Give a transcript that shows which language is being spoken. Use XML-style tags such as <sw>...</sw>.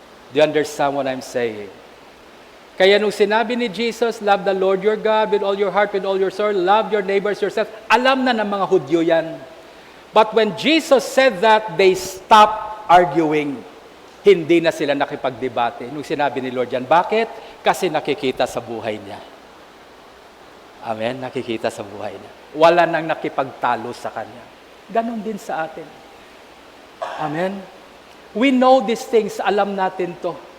<en>Do you understand what I'm saying?</en> <tl>Kaya nung sinabi ni Jesus,</tl> <en>love the Lord your God with all your heart, with all your soul, love your neighbors yourself,</en> <tl>alam na ng mga Hudyo yan.</tl> <en>But when Jesus said that, they stopped arguing.</en> <tl>Hindi na sila nakipagdebate. Nung sinabi ni Lord yan, bakit? Kasi nakikita sa buhay niya. Amen? Nakikita sa buhay niya. Wala nang nakipagtalo sa kanya. Ganon din sa atin. Amen?</tl> <en>We know these things,</en> <tl>alam natin to.</tl>